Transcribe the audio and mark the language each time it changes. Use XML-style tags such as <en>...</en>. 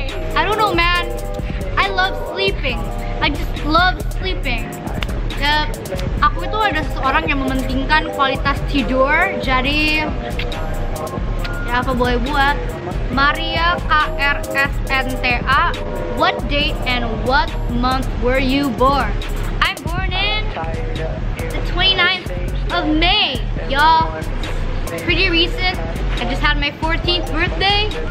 <en>I don't know man, I love sleeping. I just love sleeping.</en> <id>Aku itu ada seseorang yang mementingkan kualitas tidur. Jadi ya apa boleh buat.</id> <en>Maria KRSNTA, what date and what month were you born? I'm born in the 29th of May, y'all. Pretty recent. I just had my 14th birthday.</en>